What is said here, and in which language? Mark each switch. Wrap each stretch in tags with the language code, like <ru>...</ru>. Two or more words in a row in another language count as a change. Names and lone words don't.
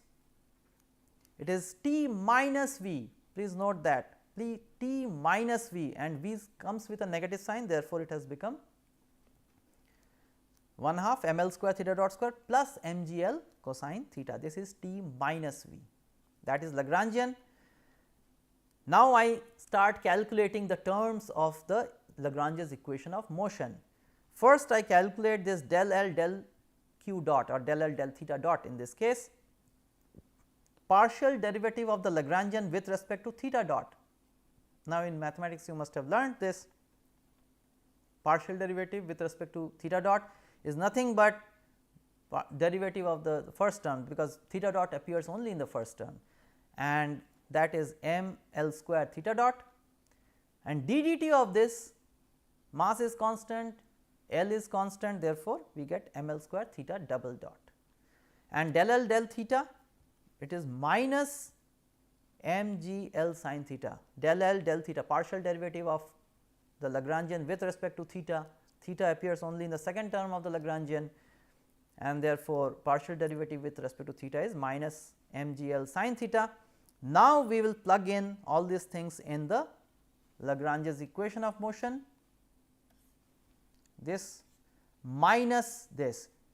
<en>It is t minus v, please note that t minus v, and v comes with a negative sign, therefore, it has become 1/2 ml square theta dot square plus mgl cosine theta. This is t minus v, that is Lagrangian. Now, I start calculating the terms of the Lagrange's equation of motion. First, I calculate this del L del q dot or del L del theta dot, in this case partial derivative of the Lagrangian with respect to theta dot. Now, in mathematics you must have learned this. Partial derivative with respect to theta dot is nothing but derivative of the first term, because theta dot appears only in the first term, and that is m L square theta dot, and d dt of this, mass is constant, L is constant, therefore, we get m L square theta double dot, and del L del theta, it is minus m g L sin theta. Del L del theta, partial derivative of the Lagrangian with respect to theta, theta appears only in the second term of the Lagrangian, and therefore, partial derivative with respect to theta is minus m g L sin theta. Now, we will plug in all these things in the Lagrange's equation of motion, this minus this.</en>